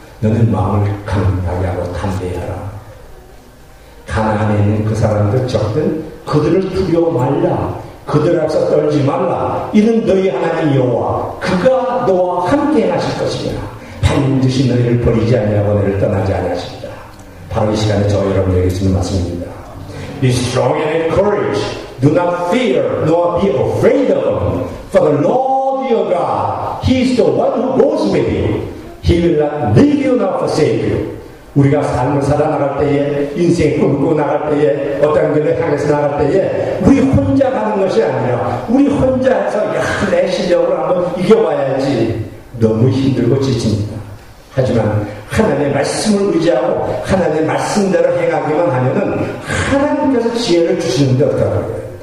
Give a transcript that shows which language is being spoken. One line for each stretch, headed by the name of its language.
Korean: 너는 마음을 강하게 하고 담대하라. 가나안에 있는 그 사람들 적들 그들을 두려워 말라. 그들 앞서 떨지 말라. 이는 너희 하나님 여호와 그가 너와 함께 하실 것이냐. 반드시 너희를 버리지 아니하고 너희를 떠나지 아니하십니다. 바로 이 시간에 저 여러분에게 주는 말씀입니다.
English: Be strong and courage. Do not fear nor be afraid of them. For the Lord your God, He is the one who goes with you. He will not leave you nor forsake you.
Korean: 우리가 삶을 살아나갈 때에, 인생의 꿈을 꾸고 나갈 때에, 어떤 길을 향해서 나갈 때에 우리 혼자 가는 것이 아니라 우리 혼자 해서 내 실력으로 한번 이겨봐야지 너무 힘들고 지칩니다. 하지만 하나님의 말씀을 의지하고 하나님의 말씀대로 행하기만 하면은 하나님께서 지혜를 주시는데 어떡하라고요?